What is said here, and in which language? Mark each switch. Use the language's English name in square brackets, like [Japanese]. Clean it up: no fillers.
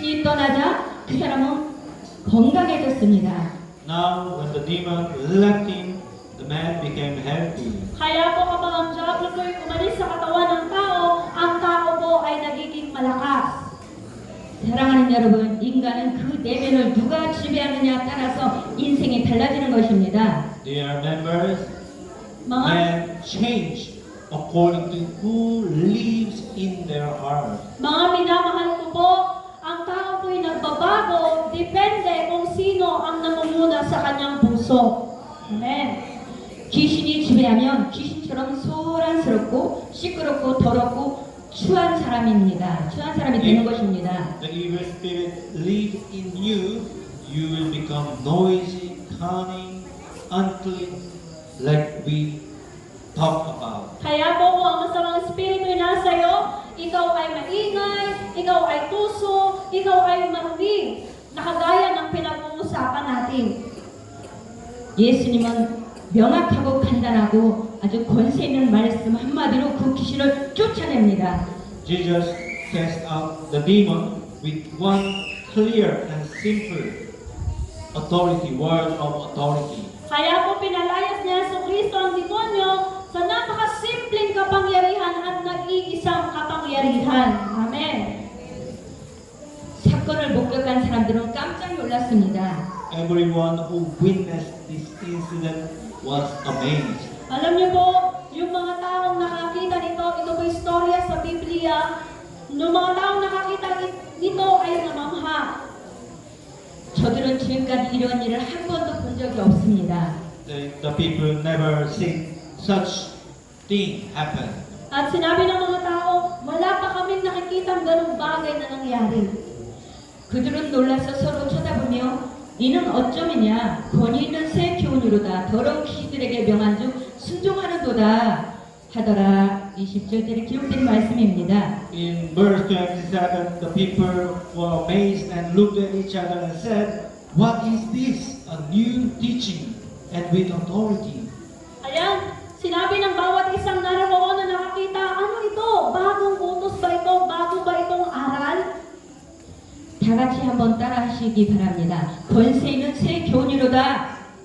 [Korean] 떠나자 그 사람은 건강해졌습니다. [English] Now, when the demon left him, the man became healthy. [Filipino] Kaya po kapag ang diablo po'y umalis sa katawan ng tao, ang tao po ay nagiging malakas. [Korean] 사랑하는 여러분, 인간은 그 내면을 누가 지배하느냐 따라서 인생이 달라지는 것입니다. [English] Dear members, [Filipino] Mga, [English] men change according to who lives in their heart. [Filipino] mga minamahal ko po, ang tao po'y nagbabago, depende kung sino ang namumuna sa kanyang puso. Amen. [Korean] 귀신이 지배하면 귀신처럼 소란스럽고 시끄럽고 더럽고 추한 사람입니다. 추한 사람이 되는 것입니다. [English] The evil spirit lives in you, you will become noisy, cunning, unclean, like we talked about. [Filipino] Kaya po kung ang masamang espiritu'y nasa iyo, ikaw ay maingay, ikaw ay tuso, ikaw ay marumi, nakagaya ng pinag-uusapan natin. [Korean] 예수님은 명확하고 간단하고 아주 권세 있는 말씀 한마디로 그 귀신을 쫓아냅니다. [English] Jesus cast out the demon with one clear and simple authority, word of authority. [Filipino] Kaya po pinalayas niya sa Kristo ang demonyo sa napakasimpleng kapangyarihan at nag-iisang kapangyarihan. Amen. [Korean] 사건을 목격한 사람들은 깜짝 놀랐습니다. [English] Everyone who witnessed this incident was amazed. [Filipino] Alam niyo po, yung mga taong nakakita nito, ito po istorya sa Biblia, yung mga taong nakakita nito ay namamha. [Korean] 저들은 지금까지 이런 일을 한 번도 본 적이 없습니다. [English] The people never seen such thing happen. [Filipino] At sinabi ng mga tao, wala pa kaming nakikitang ganung bagay na nangyari. [Korean] 그들은 놀라서 서로 쳐다보며 이는 어쩌면이냐 권위 있는 새 교훈이로다 더러운 귀신들에게 명한 중 순종하는도다 하더라. 20절에 기록된 말씀입니다. [English] In verse 27, the people were amazed and looked at each other and said, "What is this? A new teaching and with authority." [Filipino] Ayan, sinabi ng bawat isang naroon na nakakita, ano ito? Bagong utos ba ito? Bago ba itong aral? [Korean] 다 같이 한번 따라 하시기 바랍니다. 권세 있는 새 교훈이로다.